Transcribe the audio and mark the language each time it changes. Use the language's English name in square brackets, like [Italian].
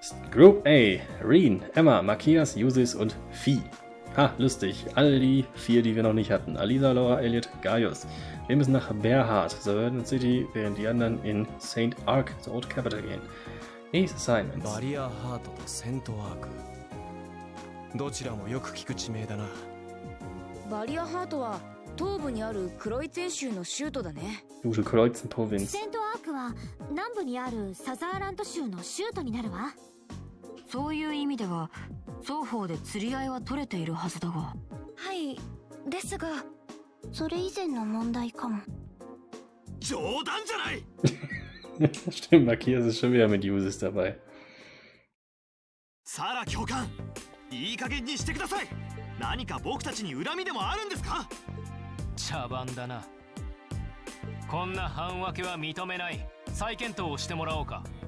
[German] Group A, Rean, Emma, Makias, Usis und Fie. Ha, lustig. Alle die 4, die wir noch nicht hatten. Alisa, Laura, Elliot, Gaius. Wir müssen nach Berhard, Suburban City, während die anderen in St. Ark, the Old Capital, gehen. [English] These assignments. [Japanese] バリアハートとセントアーク、どちらもよく聞く地名だな。バリアハートは東部にあるクロイツェン州の州都だね。 [German] Gute Kreuzenprovinz. [Japanese] セントアークは南部にあるサザーランド州の州都になるわ。そういう意味では双方で釣り合いは取れているはずだが。はい、ですがそれ以前の問題かも。冗談じゃない。 [German] Stimmt, Matthias ist schon wieder mit Uses dabei. [Japanese] サラ教官、いい加減にしてください。何か僕たちに恨みでもあるんですか？茶番だな。こんな半分けは認めない。再検討をしてもらおうか。